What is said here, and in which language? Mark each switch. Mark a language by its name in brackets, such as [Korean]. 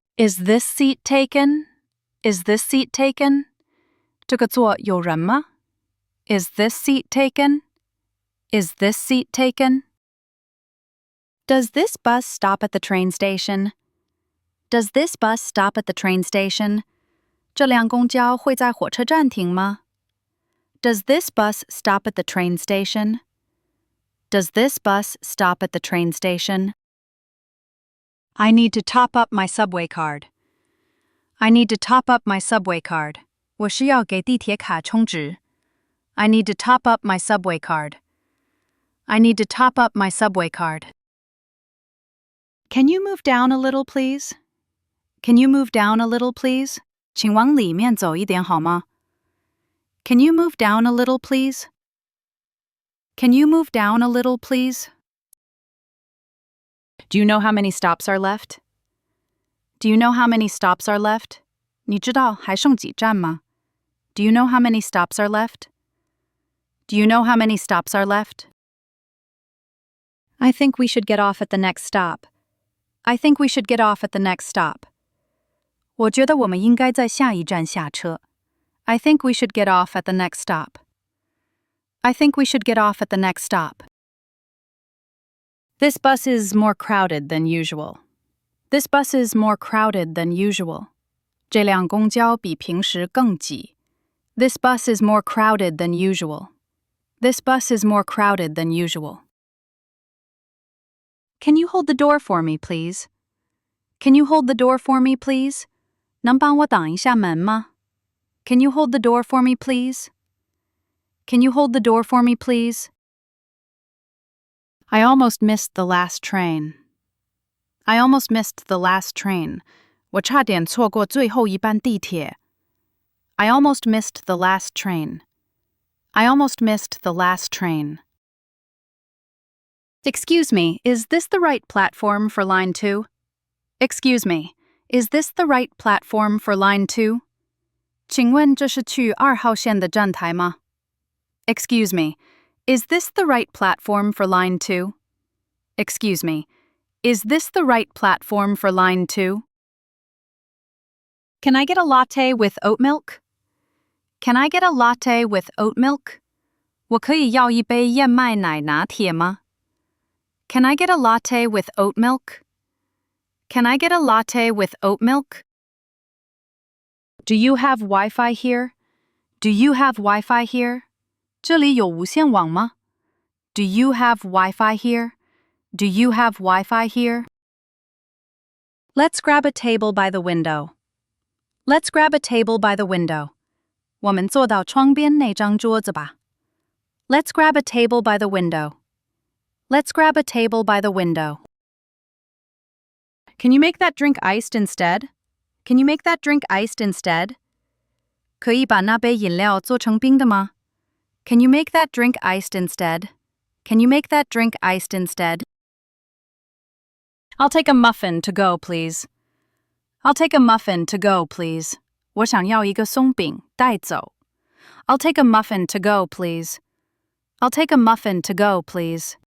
[English] Is this seat taken? Is this seat taken? [Chinese] 这个座有人吗? [English] Is this seat taken? Is this seat taken? Does this bus stop at the train station? Does this bus stop at the train station? [Chinese] 这辆公交会在火车站停吗? [English] Does this bus stop at the train station? Does this bus stop at the train station? I need to top up my subway card. I need to top up my subway card. [Chinese] 我需要给地铁卡充值. [English] I need to top up my subway card. I need to top up my subway card. Can you move down a little, please? Can you move down a little, please? [Chinese] 请往里面走一点好吗? [English] Can you move down a little, please? Can you move down a little, please? Do you know how many stops are left? Do you know how many stops are left? [Chinese] 你知道还剩几站吗? [English] Do you know how many stops are left? Do you know how many stops are left? I think we should get off at the next stop. I think we should get off at the next stop. [Chinese] 我觉得我们应该在下一站下车. [English] I think we should get off at the next stop. I think we should get off at the next stop. This bus is more crowded than usual. This bus is more crowded than usual. [Chinese] 这辆公交比平时更挤. [English] This bus is more crowded than usual. This bus is more crowded than usual. Can you hold the door for me, please? Can you hold the door for me, please? [Chinese] 能帮我挡一下门吗? [English] Can you hold the door for me, please? Can you hold the door for me, please? I almost missed the last train. I almost missed the last train. [Chinese] 我差点错过最后一班地铁. [English] I almost missed the last train. I almost missed the last train. Excuse me, is this the right platform for line 2? Excuse me, is this the right platform for line 2? [Chinese] 请问这是去2号线的站台吗? [English] Excuse me, is this the right platform for line 2? Excuse me, is this the right platform for line 2? Can I get a latte with oat milk? Can I get a latte with oat milk? [Chinese] 我可以要一杯燕麦奶拿铁吗? [English] Can I get a latte with oat milk? Can I get a latte with oat milk? Do you have Wi-Fi here? Do you have Wi-Fi here? [Chinese] 这里有无线网吗? [English] Do you have Wi-Fi here? Do you have Wi-Fi here? Let's grab a table by the window. Let's grab a table by the window. [Chinese] 我们坐到窗边那张桌子吧. [English] Let's grab a table by the window. Let's grab a table by the window. Can you make that drink iced instead? Can you make that drink iced instead? [Chinese] 可以把那杯饮料做成冰的吗? [English] Can you make that drink iced instead? Can you make that drink iced instead? I'll take a muffin to go, please. I'll take a muffin to go, please. [Chinese] 我想要一个松饼带走. [English] I'll take a muffin to go, please. I'll take a muffin to go, please.